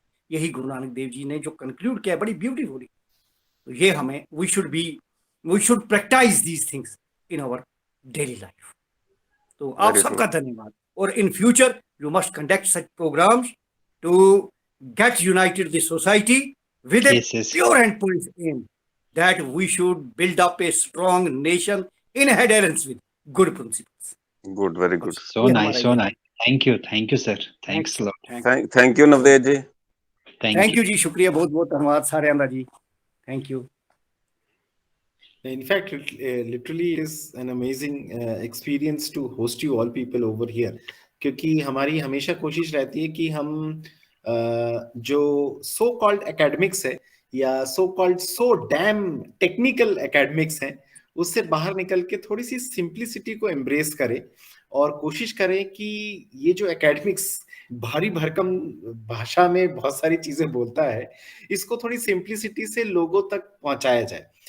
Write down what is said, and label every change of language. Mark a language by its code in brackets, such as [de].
[hi] यही गुरु नानक देव जी ने जो कंक्लूड किया बड़ी ब्यूटीफुली। तो ये हमें [en] We should practise these things in our daily life. [hi] तो आप [en] Very [hi] सबका धन्यवाद। [en] और in future you must conduct such programmes to get united the society with a Yes, yes. pure and point aim that we should build up a strong nation in adherence with good principles. Good, very good. So [hi] ये [en] nice, [hi] हमारा [en] so [hi] ये- [en] nice. Thank you, sir. Thanks a lot. Thank you Navdev ji. [hi] Thank you जी, शुक्रिया, बहुत बहुत धन्यवाद सारे अंदर जी, thank you. [en] In fact, literally, it is an amazing experience to host you all people over here. [hi] क्योंकि हमारी हमेशा कोशिश रहती है कि हम जो सो कॉल्ड एकेडमिक्स है या so called so damn technical academics हैं, उससे बाहर निकल के थोड़ी सी सिंप्लिसिटी को एम्ब्रेस करें और कोशिश करें कि ये जो एकेडमिक्स भारी भरकम भाषा में बहुत सारी चीजें बोलता है, इसको थोड़ी सिंप्लिसिटी से लोगों तक पहुंचाया जाए।